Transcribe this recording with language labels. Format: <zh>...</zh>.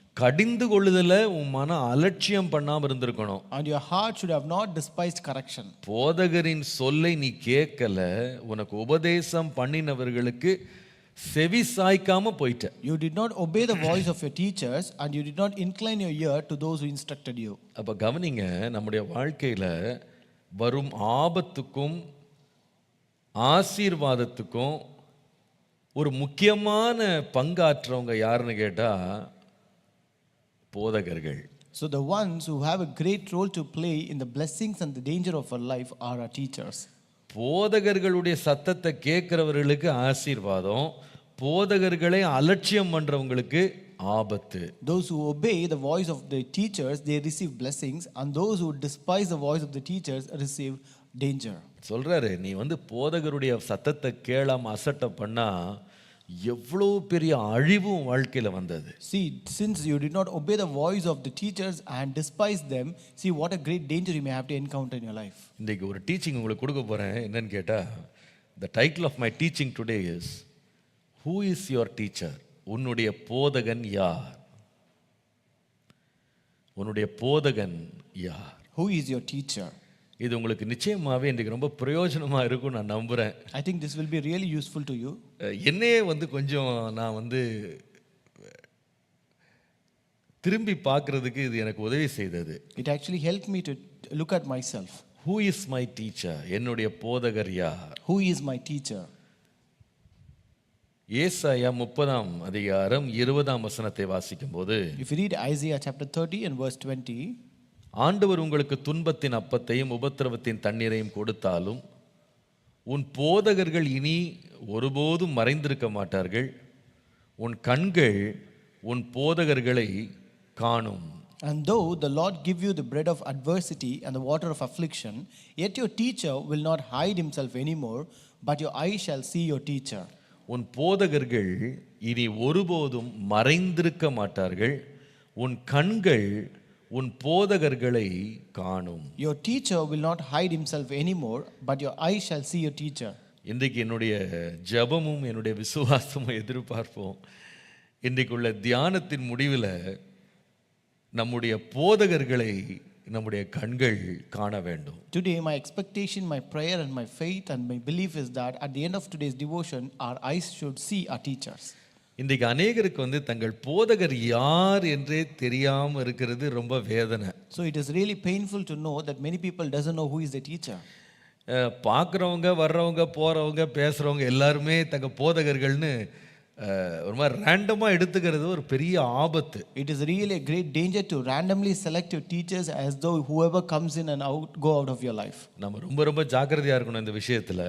<ta>கடிந்து கொள்ளுதல உன் மன அலட்சியம் பண்ணாம இருந்திருக்கணும்.</ta> <en>And your heart should have not despised correction.</en> <ta>போதகரின் சொல்லை நீ கேட்கல, உனக்கு உபதேசம் பண்ணினவர்களுக்கு செவி சாய்க்காம போயிட்ட.</ta> <en>You did not obey the voice of your teachers, and you did not incline your ear to those who instructed you.</en> <ta>அப்ப கவனிங்க, நம்முடைய வாழ்க்கையில வரும் ஆபத்துக்கும் ஆசீர்வாதத்துக்கும் ஒரு முக்கியமான பங்காற்றவங்க யாருன்னு கேட்டா போதகர்கள்.</ta> <en>So the ones who have a great role to play in the blessings and the danger of our life are our teachers.</en> <ta>போதகர்களுடைய சத்தத்தை கேட்கிறவர்களுக்கு ஆசீர்வாதம், போதகர்களை அலட்சியம் பண்றவங்களுக்கு ஆபத்து.</ta> <en>Those who obey the voice of the teachers, they receive blessings, and those who despise the voice of the teachers receive danger.</en> <ta>சொல்றாரு, நீ வந்து போதகருடைய சத்தத்தை கேளாம அசட்டை பண்ணா எவ்வளவு பெரிய அழிவும் வாழ்க்கையில வந்தது.</ta> <en>See, since you did not obey the voice of the teachers and despise them, see what a great danger you may have to encounter in your life.</en> <ta>இன்னைக்கு ஒரு டீச்சிங் உங்களுக்கு கொடுக்க போறேன். என்னன்னு கேட்டா,</ta> <en>the title of my teaching today is who is your teacher?</en> <ta>உன்னுடைய போதகன் யார்? உன்னுடைய போதகன் யார்?</ta> <en>Who is your teacher?</en> <ta>இது உங்களுக்கு நிச்சயமாவே இன்றைக்கு ரொம்ப பிரயோஜனமா இருக்கும் நான் நம்புறேன்.</ta> <en>I think this will be really useful to you.</en> <ta>என்னையே வந்து கொஞ்சம் நான் வந்து திரும்பி பார்க்கிறதுக்கு இது எனக்கு உதவி செய்தது.</ta> <en>It actually helped me to look at myself. Who is my teacher?</en> <ta>என்னுடைய போதகர் யார்?</ta> <en>Who is my teacher?</en> <ta>ஏசாயா 30ஆம் அதிகாரம் 20ஆம் வசனத்தை வாசிக்கும்போது,</ta> <en>If you read Isaiah chapter 30 and verse 20,</en> <ta>ஆண்டவர் உங்களுக்கு துன்பத்தின் அப்பத்தையும் உபத்திரவத்தின் தண்ணீரையும் கொடுத்தாலும் உன் போதகர்கள் இனி ஒருபோதும் மறைந்திருக்க மாட்டார்கள், உன் கண்கள் உன் போதகர்களை காணும்.</ta> <en>and though the Lord give you the bread of adversity and the water of affliction, yet your teacher will not hide himself anymore, but your eyes shall see your teacher.</en> <ta>உன் போதகர்கள் இனி ஒருபோதும் மறைந்திருக்க மாட்டார்கள், உன் கண்கள் உன் போதகர்களை காணும்.</ta> <en>Your teacher will not hide himself anymore, but your eyes shall see your teacher.</en> <ta>இன்றைக்கு என்னுடைய ஜெபமும் என்னுடைய விசுவாசமும் எதிர்பார்ப்போம், இன்றைக்குள்ள தியானத்தின் முடிவில் நம்முடைய போதகர்களை நம்முடைய கண்கள் காண வேண்டும்.</ta> <en>Today my expectation, my prayer and my faith and my belief is that at the end of today's devotion our eyes should see our teachers.</en> <ta>இன்றைக்கு அநேகருக்கு வந்து தங்கள் போதகர் யார் என்றே தெரியாம இருக்கிறது ரொம்ப வேதனை.</ta> <en>So it is really painful to know that many people doesn't know who is the teacher.</en> <ta>பார்க்குறவங்க வர்றவங்க போகிறவங்க பேசுகிறவங்க எல்லாருமே தங்கள் போதகர்கள்னு ஒரு மாதிரி ரேண்டமாக எடுத்துக்கிறது ஒரு பெரிய ஆபத்து.</ta> <en>It is really a great danger to randomly select your teachers as though whoever comes in and out go out of your life.</en> <ta>நம்ம ரொம்ப ரொம்ப ஜாக்கிரதையாக இருக்கணும் இந்த விஷயத்தில்.</ta>